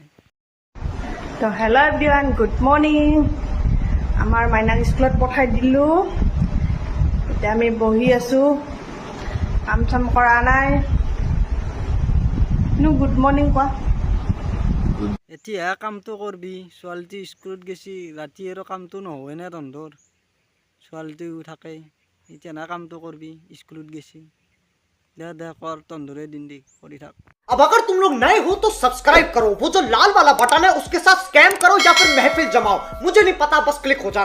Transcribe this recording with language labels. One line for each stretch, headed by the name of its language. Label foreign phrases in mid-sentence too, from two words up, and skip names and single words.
Assamese: তো
English: hello everyone good morning
Assamese: আমাৰ মাইনাক স্কুলত পঠাই দিলোঁ এতিয়া আমি বহি আছোঁ কাম চাম কৰা নাই
English: good morning
Assamese: কোৱা এতিয়াহে কামটো কৰবি ছোৱালীটো স্কুলত গেছি ৰাতি আৰু কামটো নহয় নে তহঁতৰ ছোৱালীটো থাকে এতিয়া না কামটো কৰবি স্কুলত গেছি দে কৰ তহঁতৰে দিন দি কৰি থাক
Hindi: अब अगर तुम लोग नए हो तो सब्सक्राइब करो वो जो लाल वाला बटन है उसके साथ स्कैम करो या फिर महफिल जमाओ मुझे नहीं पता बस क्लिक हो जाना